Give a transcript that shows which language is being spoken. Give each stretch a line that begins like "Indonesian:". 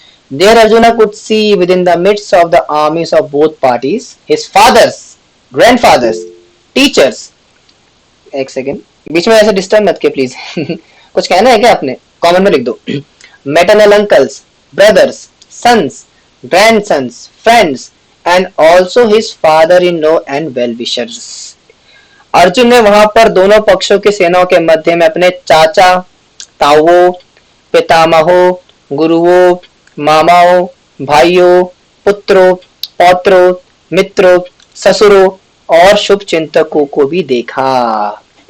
English: There Arjuna could see within the midst of the armies of both parties his fathers, grandfathers, teachers.
Hindi: एक second, बीच में ऐसे disturb मत किए please. कुछ कहना है क्या आपने? कॉमन में लिख दो।
English: Maternal uncles, brothers, sons, grandsons, friends, and also his father-in-law and well-wishers.
Hindi: Arjun ने वहां पर दोनों पक्षों की सेनाओं के मध्य में अपने चाचा, ताऊओं, पितामहों, गुरुओं, मामाओं, भाइयों, पुत्रों, पौत्रों, मित्रों, ससुरों और शुभ चिंतकों को भी देखा।